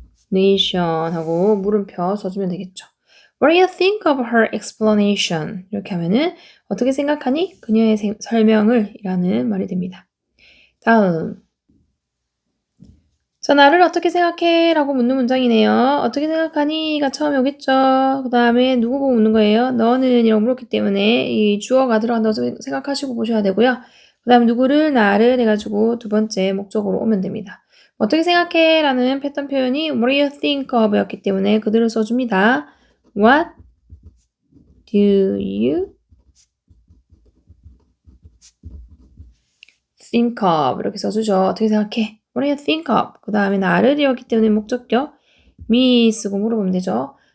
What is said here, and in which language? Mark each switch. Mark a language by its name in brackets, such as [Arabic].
[Korean] explanation 하고 물음표 써주면 되겠죠. [English] What do you think of her explanation? [Korean] 이렇게 하면은 어떻게 생각하니? 그녀의 설명을 이라는 말이 됩니다. 다음. 자, 나를 어떻게 생각해? 라고 묻는 문장이네요. 어떻게 생각하니? 가 처음에 오겠죠. 그 다음에 누구 보고 묻는 거예요? 너는 이라고 물었기 때문에 이 주어가 들어간다고 생각하시고 보셔야 되고요. 그 다음에 누구를, 나를 해가지고 두 번째 목적으로 오면 됩니다. 어떻게 생각해? 라는 패턴 표현이 [English] What do you think of? [Korean] 였기 때문에 그대로 써줍니다. [English] What do you think of? [Korean] 이렇게 써주죠. 어떻게 생각해? [English] What do you think of? [Korean] 그 다음에 나를 이었기 때문에 목적격 me 쓰고 물어보면 되죠.